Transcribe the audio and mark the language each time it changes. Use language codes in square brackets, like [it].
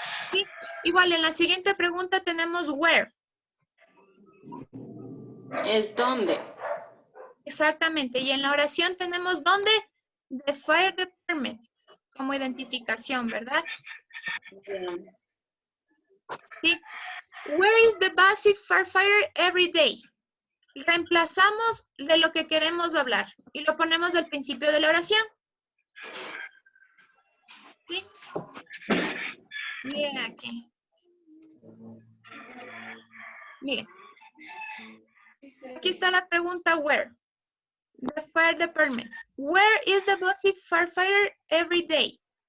[es] ¿Sí? Igual, en la siguiente pregunta tenemos where. ¿Es dónde? Exactamente. Y en la oración tenemos ¿dónde? [en] The fire department. [es] Como identificación, ¿verdad? ¿Sí? [en] Where is the busy firefighter every day? [es] Reemplazamos de lo que queremos hablar y lo ponemos al principio de la oración. ¿Sí? Miren aquí. Miren. Aquí está la pregunta where. [en] The fire department. Where is the busy firefighter every day?